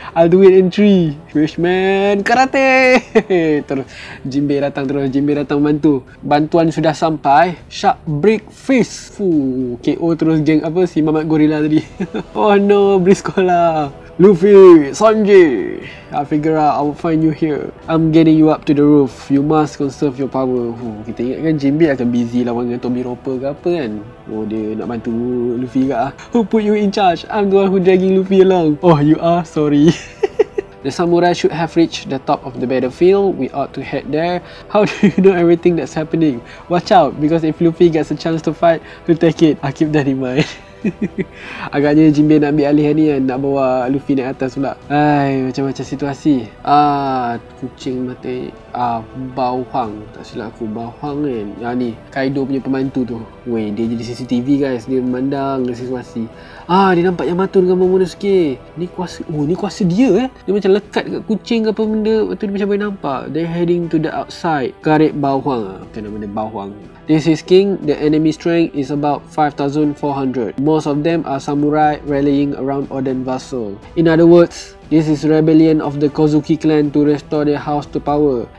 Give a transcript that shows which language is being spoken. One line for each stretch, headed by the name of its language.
English: I'll do it in 3. Fishman karate.
Malay: Terus Jinbei datang membantu. Bantuan sudah sampai.
English: Shark break fist.
Malay: KO terus geng apa si Mamat Gorilla tadi.
English: Oh no, Breeze Cola. Luffy, Sanji, I figure out I will find you here. I'm getting you up to the roof. You must conserve your power.
Malay: Kita ingat kan Jinbei akan busy lawan dengan Tommy Roper ke apa kan. Dia nak bantu Luffy ke ah.
English: Who put you in charge? I'm the one who dragging Luffy along. Oh, you are? Sorry. The samurai should have reached the top of the battlefield. We ought to head there. How do you know everything that's happening? Watch out, because if Luffy gets a chance to fight, he'll take it. I'll keep that in mind.
Malay: Agaknya Jinbei nak ambil alih ni kan, nak bawa Luffy naik atas pula. Macam-macam situasi. Kucing mati. Bauhang, tak silap aku, Bauhang kan. Yang ni Kaido punya pembantu tu. Weh, dia jadi CCTV guys. Dia memandang situasi. Dia nampak Yamato dengan Momonosuke. Ni kuasa dia Dia macam lekat kat kucing ke apa benda. Lepas tu dia macam boleh nampak.
English: They're heading to the outside. Karib Bauhang.
Malay: Macam nama dia Bauhang.
English: This is King. The enemy strength is about 5,400. Most of them are samurai rallying around Oden Vassal. In other words, this is rebellion of the Kozuki clan to restore their house to power.